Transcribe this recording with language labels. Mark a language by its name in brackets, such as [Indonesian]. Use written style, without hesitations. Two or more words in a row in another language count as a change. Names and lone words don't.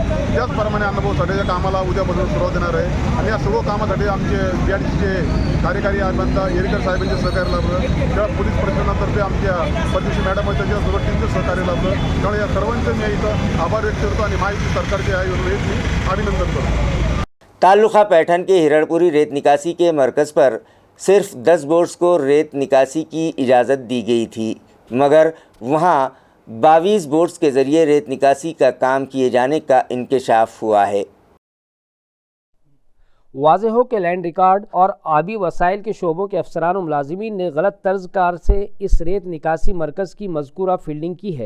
[Marathi] त्याचप्रमाणे अण्णाभाऊ साठेच्या कामाला उद्यापासून सुरुवात देणार आहे, आणि या सर्व कामासाठी आमचे BIDCचे कार्यकारी अभियंता येरकर साहेबांचे सहकार्य लाभलं, त्या पोलीस प्रशासनातर्फे आमच्या परदेशी मॅडम आहेत त्यांच्या टीमचं सहकार्य लाभलं। त्यामुळे या सर्वांचं मी इथं आभार व्यक्त करतो आणि महायुती सरकारचे मी अभिनंदन करतो। [Urdu] تعلقہ پیٹھن کے ہرڑپوری ریت نکاسی کے مرکز پر صرف 10 بوٹس کو ریت نکاسی کی اجازت دی گئی تھی، مگر وہاں 22 بوٹس کے ذریعے ریت نکاسی کا کام کیے جانے کا انکشاف ہوا ہے. واضح ہو کہ [English] land record [Urdu] اور آبی وسائل کے شعبوں کے افسران اور ملازمین نے غلط طرز کار سے اس ریت نکاسی مرکز کی مذکورہ فیلڈنگ کی ہے.